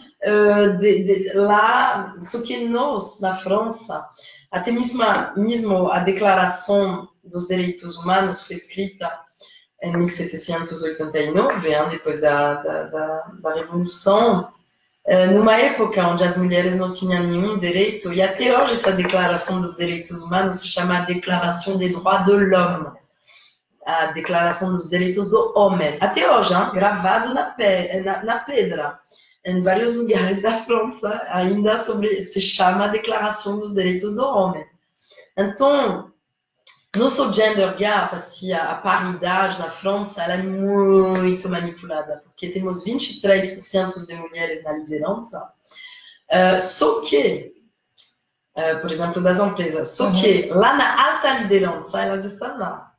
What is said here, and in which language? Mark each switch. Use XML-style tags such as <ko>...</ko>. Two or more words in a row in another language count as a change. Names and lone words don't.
<pt>lá, só que nós, na França, até mesmo a Declaração dos Direitos Humanos foi escrita em 1789, depois da Revolução, numa época onde as mulheres não tinham nenhum direito, e até hoje essa Declaração dos Direitos Humanos se chama Declaração</pt> <fr>des Droits de l'Homme,</fr> <pt>a Declaração dos Direitos do Homem. Até hoje, gravado na pedra, em vários lugares da França, ainda se chama Declaração dos Direitos do Homem. Então, nosso</pt> <en>gender gap,</en> <pt>assim, a paridade na França, ela é muito manipulada, porque temos 23% de mulheres na liderança, só que, por exemplo, das empresas, só que lá na alta liderança, elas estão lá.</pt>